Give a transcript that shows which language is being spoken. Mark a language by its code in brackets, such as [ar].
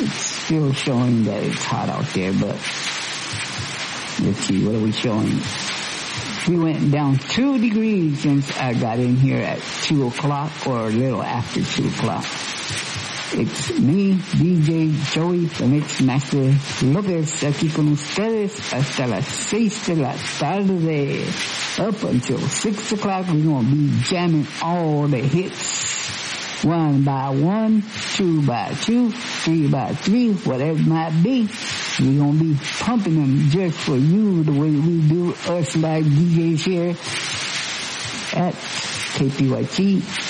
[en] It's still showing that it's hot out there, but let's see, what are we showing? We went down 2 degrees since I got in here at 2 o'clock, or a little after 2 o'clock. It's me, DJ Joey, the Mix Master Lucas, [es] aquí con ustedes hasta las 6 de la tarde. [en] Up until 6 o'clock, we're going to be jamming all the hits. 1 by 1, 2 by 2, 3 by 3, whatever it might be. We're going to be pumping them just for you the way we do us live DJs here at KPYT.